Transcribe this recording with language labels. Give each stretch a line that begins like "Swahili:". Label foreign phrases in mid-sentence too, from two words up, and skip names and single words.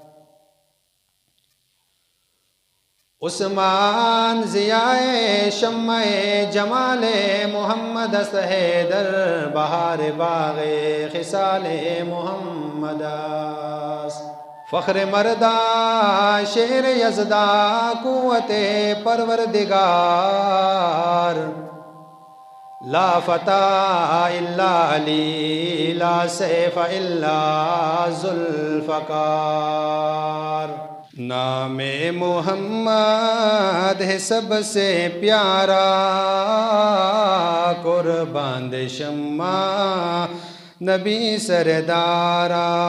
Persian: عثمان ضیای شمع جمال محمد است حیدر بهار باغ خصال محمد است. فخر مردان شیر یزدان قوت پروردگار
Arabic: لا فتى إلا علي لا سيف إلا ذو الفقار.
Urdu: نامِ محمد ہے سب سے پیارا قربان دے شمع نبی سردارا.